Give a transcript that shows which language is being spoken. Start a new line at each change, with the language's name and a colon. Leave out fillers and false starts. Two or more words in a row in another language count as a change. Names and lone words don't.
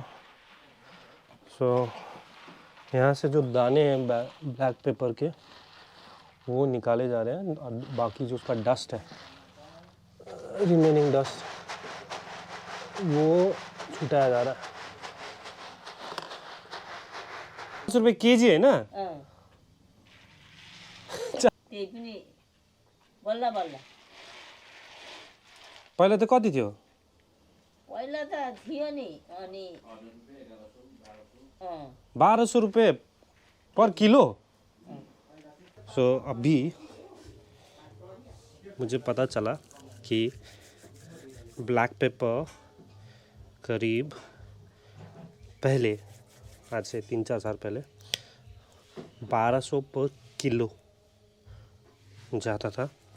Hindi: सो यहाँ से जो दाने हैं
English: black pepper
Hindi: के, वो निकाले जा रहे हैं, और बाकी जो उसका डस्ट है
English: remaining dust
Hindi: वो छुटाया जा रहा है। 10 रुपये केजी है ना?
Nepali: त्यही पनि बल्ल बल्ल पहिला त कति थियो? पहिला त थियो नि अनि
Hindi: 1200 रुपये पर किलो। सो अभी मुझे पता चला कि
English: black pepper
Hindi: करीब पहले, आज से 3-4 साल पहले 1200 पर किलो जाता था।